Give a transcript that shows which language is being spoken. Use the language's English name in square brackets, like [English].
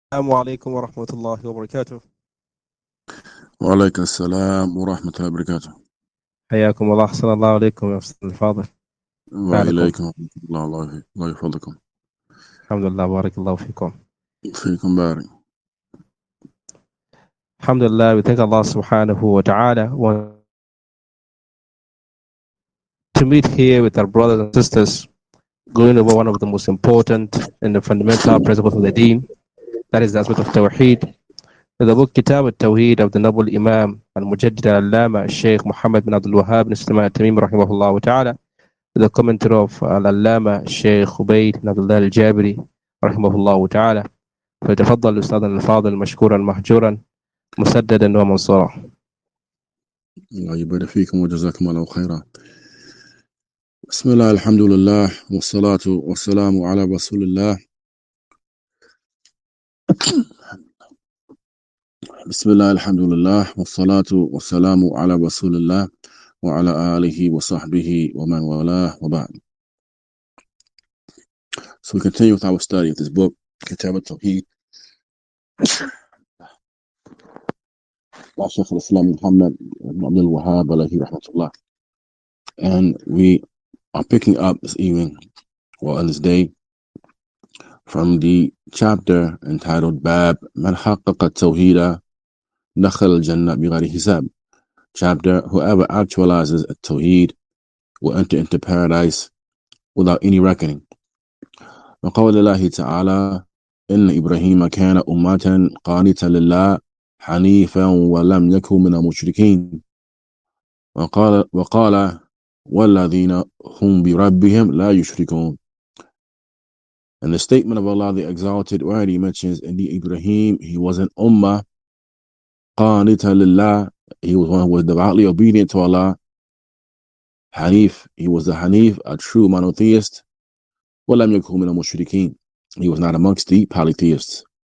[Arabic] السلام عليكم ورحمة الله وبركاته. وعليكم السلام ورحمة الله وبركاته. حياكم الله، أحسن الله عليكم يا أستاذ الفاضل. حالكم؟ وإليكم الله يفضلكم. الحمد لله، بارك الله فيكم. فيكم بارك. [English] Alhamdulillah, we thank Allah subhanahu wa ta'ala to meet here with our brothers and sisters, going over one of the most important and the fundamental principles of the deen, that is the aspect of Tawheed. The book Kitaab At-Tawheed of the noble Imam Al-Mujaddid Al-Allama Shaykh Muhammad bin Abdul Wahaab bin Sulaiman At-Tamimi rahimahullah wa ta'ala. The commentary of Al-Allama Shaykh Ubaid bin AbdiLlah Al Jabirī rahimahullah wa ta'ala. [Arabic] فليتفضل الأستاذ الفاضل مشكورا محجورا مسددا ومنصورا. الله يبارك فيكم وجزاكم الله خيرا. بسم الله الحمد لله والصلاة والسلام على رسول الله. بسم الله الحمد لله والصلاة والسلام على رسول الله وعلى آله وصحبه ومن والاه وبعد. [English] So we continue with our study of this book, Kitaab At-Tawheed, by Shaykh Muhammad bin Abdul Wahaab alayhi rahmatullah. And we are picking up this evening, or on this day, from the chapter entitled Bab Man Haqqaqa At-Tawheed Dakhal Al-Jannah Bighayri Hisab. Chapter, whoever actualizes At-Tawheed will enter into paradise without any reckoning. [Arabic] وقول الله تعالى إن إبراهيم كان أمة قانتا لله حنيفا ولم يكن من المشركين وقال والذين هم بربهم لا يشركون. [English] And the statement of Allah the Exalted, where he mentions indeed Ibrahim, he was an ummah qanita lillah, he was one who was devoutly obedient to Allah. Hanif, he was a Hanif, a true monotheist. [Arabic] وَلَمْ يَكُنْ مِنَ الْمُشْرِكِينَ, [English] he was not amongst the polytheists.